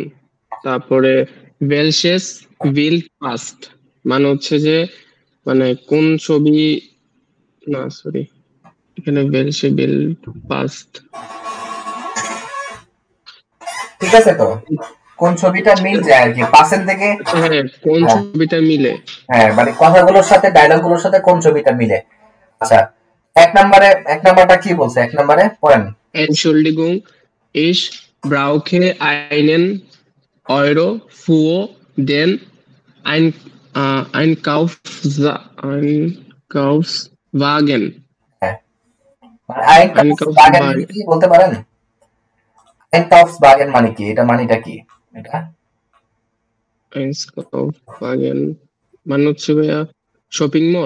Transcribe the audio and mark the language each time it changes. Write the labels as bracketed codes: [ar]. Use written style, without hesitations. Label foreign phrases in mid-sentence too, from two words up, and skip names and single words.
[bn] তারপরে [de] welches Bild passt, [bn] মানে হচ্ছে যে মানে কোন ছবি, না সরি, এখানে [de] welche Bild passt. [bn] ঠিক আছে, তো কোন ছবিটা মিল যায় আর কি পার্সেন্ট থেকে। আচ্ছা হ্যাঁ, কোন হ্যাঁ ছবিটা মিলে। হ্যাঁ, মানে কথাগুলোর সাথে ডায়লগ গুলোর সাথে কোন ছবিটা মিলে। আচ্ছা, এক নাম্বারটা কি বলছে? এক নাম্বারে পড়েন। [de] Entschuldigung, ich brauche einen Euro für den Ein Einkaufswagen. [bn] হ্যাঁ, মানে [de] Einkaufswagen [bn] মানে [de] Einkaufswagen. [bn] কি বলতে পারেন? [de] Einkaufswagen [bn] মানে কি, এটা মানেটা কি এটা? Einkaufswagen মানে হচ্ছে ভাইয়া [en] shopping mall.